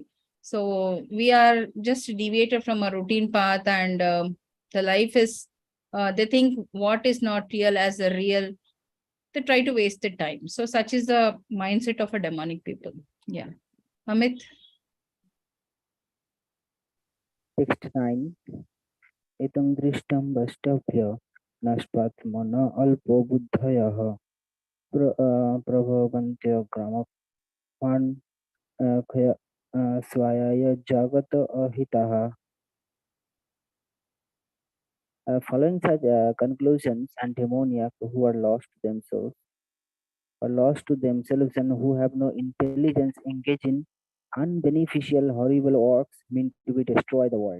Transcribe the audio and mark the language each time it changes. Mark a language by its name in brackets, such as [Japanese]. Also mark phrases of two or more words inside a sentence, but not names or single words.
[English] So we are just deviated from a routine path, and the life is, they think what is not real as a real. They try to waste the time. So such is the mindset of a demonic people. Yeah. Amit. Text 9. [Sanskrit] Etam drishtam vastavya nashpatmana alpo buddhayah prabhavantya gramapan swayaya jagat ahitaha. [English] Following such conclusions, and demoniac who are lost to themselves and who have no intelligence engage in unbeneficial, horrible works meant to be destroy the world.